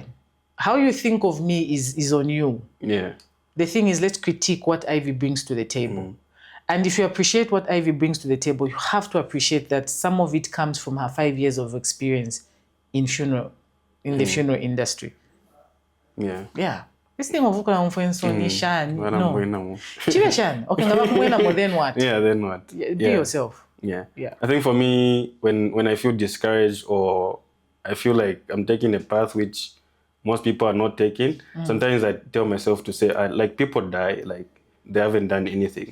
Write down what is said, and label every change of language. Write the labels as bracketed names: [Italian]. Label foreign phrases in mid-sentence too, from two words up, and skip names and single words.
[English] How you think of me is on you. Yeah. The thing is, let's critique what Ivy brings to the table. And if you appreciate what Ivy brings to the table, you have to appreciate that some of it comes from her 5 years of experience in the funeral industry. Yeah. This thing of [Bemba] ukula mfwenso ni shani. [English] No. [Bemba] Chive shani. [English] Okay, then what? Yeah, then what? Be yourself. Yeah. I think for me, when I feel discouraged or I feel like I'm taking a path which most people are not taking, sometimes I tell myself to say, like, people die, like they haven't done anything.